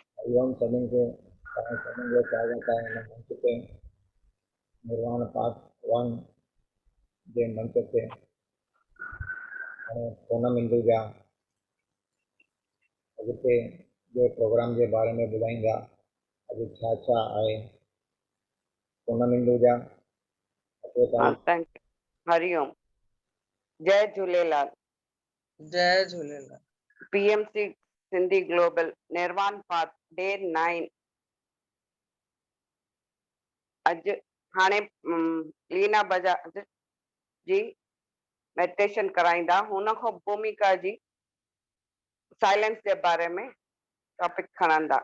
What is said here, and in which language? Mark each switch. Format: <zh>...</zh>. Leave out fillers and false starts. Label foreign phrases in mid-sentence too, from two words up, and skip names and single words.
<sd>एवं सभिनि खे सभिनि जो स्वागत आहे हिन मंच ते निर्वाण पाठ 1 जे मंच ते। पूनम हिंदुजा अॻिते जो प्रोग्राम के बारे में ॿुधाईंदा। अॼु छा छा आहे। पूनम हिंदुजा</sd> <en>Thank you. हरिओम।</en> <sd>जय झूलेलाल। जय झूलेलाल। पीएमसी सिंधी ग्लोबल निर्वाण पाठ डे 9 अज हाणे लीना बजाज जी मेडिटेशन कराईंदा। हुन खां भूमिका जी साइलेंस</sd> <hi>के बारे में</hi> <sd>टॉपिक खणंदा।</sd>